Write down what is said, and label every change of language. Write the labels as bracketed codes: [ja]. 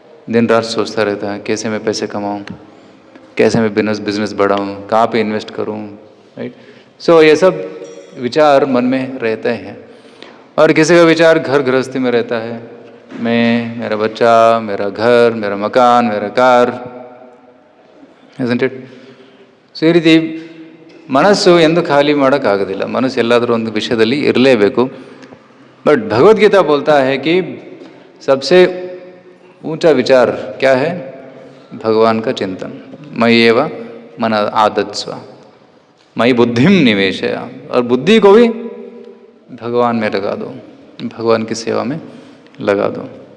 [hi] दिन रात सोचता रहता है कैसे मैं पैसे कमाऊँ, कैसे मैं बिजनेस बढ़ाऊँ, कहाँ पे इन्वेस्ट करूँ. राइट. सो ये सब विचार मन में रहते हैं. और किसी का विचार घर गृहस्थी में रहता है, मैं, मेरा बच्चा, मेरा घर, मेरा मकान, मेरा कार. [en] isn't it? [kn] ಸೊ ಈ ರೀತಿ ಮನಸ್ಸು ಎಂದು ಖಾಲಿ ಮಾಡೋಕ್ಕಾಗೋದಿಲ್ಲ. ಮನಸ್ಸು ಎಲ್ಲಾದರೂ ಒಂದು ವಿಷಯದಲ್ಲಿ ಇರಲೇಬೇಕು. [hi] बट भगवद्गीता बोलता है कि सबसे ऊंचा विचार क्या है? भगवान का चिंतन. [sa] मय्येव मन आदत्स्व मयि बुद्धिम निवेशय. [hi] और बुद्धि को भी भगवान में लगा दो, भगवान की सेवा में लगा दो.